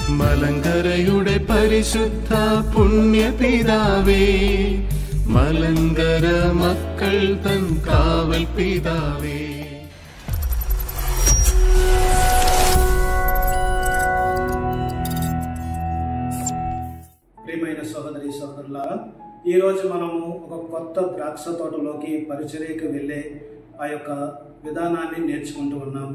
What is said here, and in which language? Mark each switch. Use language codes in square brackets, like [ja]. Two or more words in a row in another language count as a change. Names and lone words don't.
[ml] മലങ്കരയുടെ പരിശുദ്ധ പുണ്യപിതാവേ, മലങ്കര മക്കൾ തൻ കാവൽ പിതാവേ. [te] ప్రియమైన సహోదరి సహోదరులారా, ఈరోజు మనము ఒక కొత్త ద్రాక్ష తోటలోకి పరిచర్యకు వెళ్ళే ఆ యొక్క విధానాన్ని నేర్చుకుంటూ ఉన్నాము.